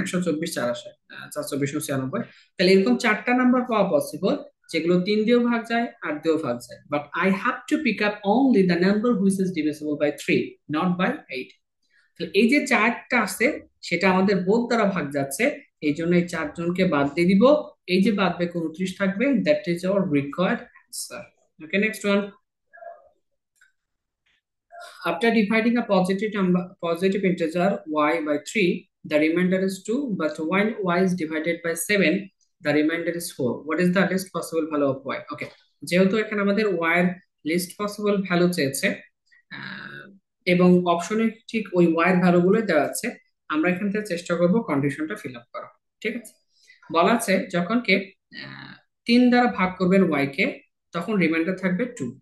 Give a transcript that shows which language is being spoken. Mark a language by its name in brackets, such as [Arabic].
[Bangla] 124 4 আসে, 4 24 96। তাহলে এরকম 4টা নাম্বার পাওয়া পসিবল যেগুলো 3 দিয়েও ভাগ যায়, 8 দিয়েও ভাগ যায়, [English] But I have to pick up only the number which is divisible by 3, not by 8। [Bangla] তাহলে এই যে 4টা আছে সেটা আমাদের বোধ দ্বারা ভাগ যাচ্ছে, এই জন্য এই 4 জনকে বাদ দিয়ে দিব। এই যে বাদ বাকি 29 থাকবে, [English] That is our required answer. Okay, next one. After dividing a positive integer y by 3, the remainder is 2, but when y is divided by 7, the remainder is 4. What is the least possible value of y? [Bangla] Okay, যেহেতু এখানে আমাদের y এর list possible value চেয়েছে, আহ, এবং অপশনে ঠিক ওই y এর ভ্যালু গুলো দেওয়া আছে, আমরা এখান থেকে চেষ্টা করব কন্ডিশনটা ফিল আপ করা। ঠিক আছে, বলা আছে যখন কে 3 দ্বারা ভাগ করবেন y কে, তখন রিমাইন্ডার থাকবে 2।